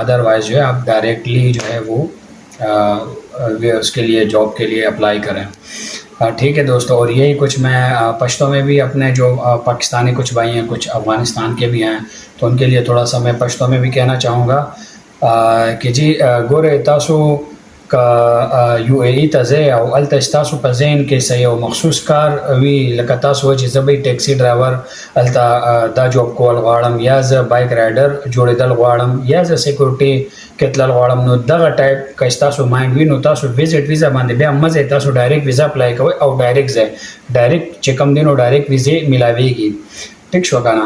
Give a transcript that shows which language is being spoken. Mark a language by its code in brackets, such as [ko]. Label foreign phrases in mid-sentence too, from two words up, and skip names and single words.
[ur] ادروائز جو ہے آپ ڈائریکٹلی جو ہے وہ اس کے لیے جاب کے لیے اپلائی کریں۔ ٹھیک ہے دوستو، اور یہی کچھ میں پشتوں میں بھی اپنے جو پاکستانی کچھ بھائی ہیں، کچھ افغانستان کے بھی ہیں، تو ان کے لیے تھوڑا سا میں پشتوں میں بھی کہنا چاہوں گا کہ جی [ps] گورے تاسو کا یو اے ای ته ځئ او هلته ستاسو په ذهن کې څه یو مخصوص کار وي، لکه تاسو چې زه به [en] taxi driver [ps] هلته دا جاب کول غواړم، یا زه [en] bike rider [ps] جوړېدل غواړم، یا زه سیکورټي کې تلل غواړم، نو دغه ټایپ که ستاسو مایند وي نو تاسو [en] visit visa [ps] باندې بیا مه ځئ، تاسو [en] direct visa apply [ps] کوئ او ډایرکټ ځئ، ډایرکټ چې کوم دی نو ډایرکټ ویزې میلاویږي. ټیک شو که نه؟